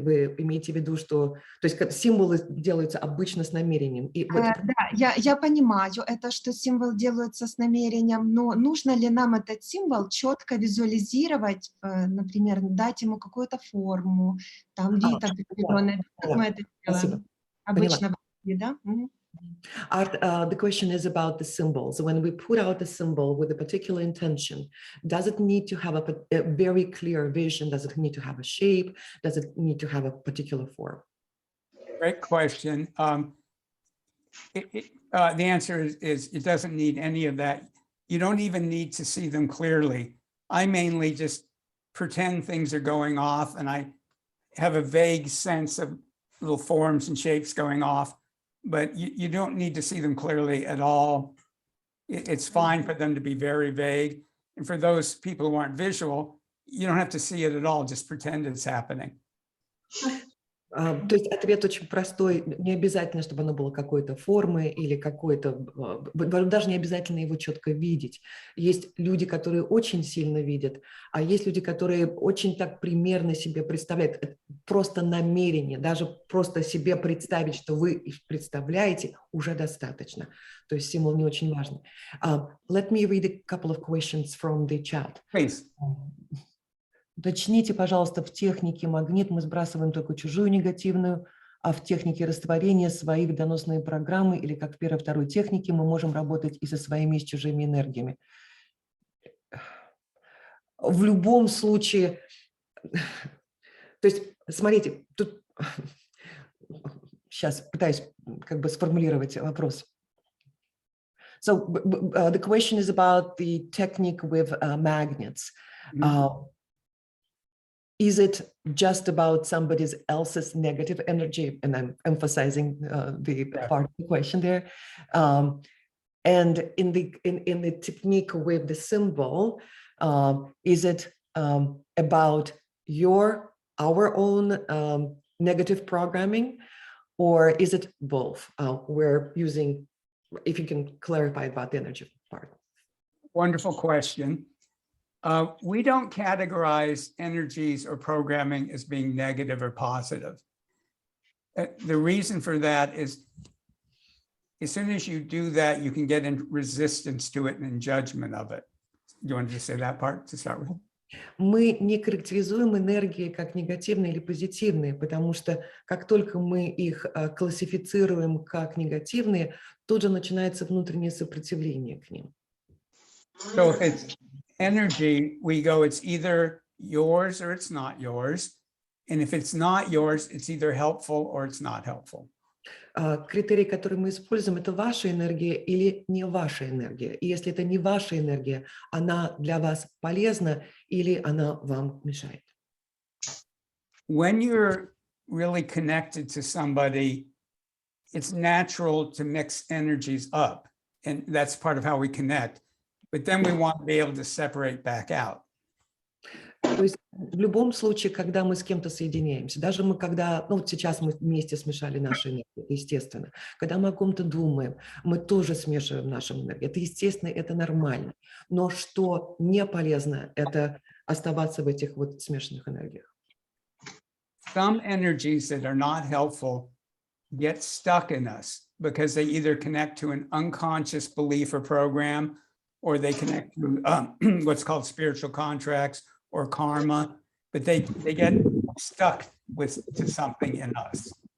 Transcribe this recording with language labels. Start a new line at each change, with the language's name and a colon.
Russian: Вы имеете в виду, что... То есть символы делаются обычно с намерением. И вот... Да, я понимаю, это что символ делается с намерением, но нужно ли нам этот символ четко визуализировать, например, дать ему какую-то форму, там вид определенный, как мы это делаем? Обычно, да?
English: Art, the question is about the symbols. When we put out a symbol with a particular intention, does it need to have a very clear vision? Does it need to have a shape? Does it need to have a particular form? Great question. The answer is it doesn't need any of that. You don't even need to see them clearly. I mainly just pretend things are going off and I have a vague sense of little forms and shapes going off. But you don't need to see them clearly at all. It's fine for them to be very vague. And for those people who aren't visual, you don't have to see it at all, just pretend it's happening.
Russian: То есть ответ очень простой. Не обязательно, чтобы оно было какой-то формы или какой-то... Даже не обязательно его четко видеть. Есть люди, которые очень сильно видят, а есть люди, которые очень так примерно себе представляют. Это просто намерение, даже просто себе представить, что вы их представляете, уже достаточно. То есть символ не очень важен.
English: Let me read a couple of questions from the chat. Please.
Russian: Уточните, пожалуйста, в технике магнит мы сбрасываем только чужую негативную, а в технике растворения свои водоносные программы или как в первой, второй технике мы можем работать и со своими, и с чужими энергиями. В любом случае, то есть, смотрите, тут сейчас пытаюсь как бы сформулировать вопрос.
English: So the question is about the technique with magnets. Is it just about somebody else's negative energy? And I'm emphasizing the part of the question there. And in the technique with the symbol, is it about our own negative programming, or is it both? We're using, if you can clarify about the energy part. Wonderful question. We don't categorize energies or programming as being negative or positive. The reason for that is as soon as you do that, you can get in resistance to it and in judgment of it. Do you want to just say that part to start with?
Russian: Мы не характеризуем энергии как негативные или позитивные, потому что как только мы их классифицируем как негативные, тут же начинается внутреннее сопротивление к ним.
English: So if it's energy, we go, it's either yours or it's not yours. And if it's not yours, it's either helpful or it's not helpful.
Russian: Критерий, который мы используем, это ваша энергия или не ваша энергия. И если это не ваша энергия, она для вас полезна или она вам мешает.
English: When you're really connected to somebody, it's natural to mix energies up. And that's part of how we connect. But then we want to be able to separate back out.
Russian: То есть в любом случае, когда мы с кем-то соединяемся, даже мы когда, ну вот сейчас мы вместе смешали наши энергии, естественно. Когда мы о ком-то думаем, мы тоже смешиваем нашу энергию. Это естественно, это нормально. Но что не полезно, это оставаться в этих вот смешанных энергиях.
English: Some energies that are not helpful get stuck in us because they either connect to an unconscious belief or program, or they connect to what's called spiritual contracts or karma, but they get stuck to something in us.